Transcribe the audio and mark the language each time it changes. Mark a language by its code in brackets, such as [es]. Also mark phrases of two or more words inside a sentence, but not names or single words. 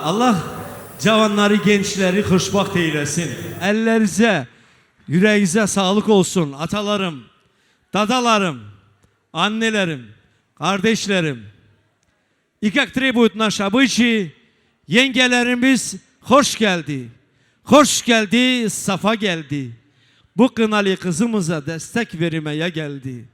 [az] Allah cavanları, gençleri xoşbaxt eylesin. [tr] Əllərinizə, yüreğinize sağlık olsun. Atalarım, dadalarım, annelerim, kardeşlerim. [ru] И как требуют наши обычаи, [tr] yengelerimiz hoş geldi. Hoş geldi, safa geldi. Bu kınalı kızımıza destek vermeye geldi.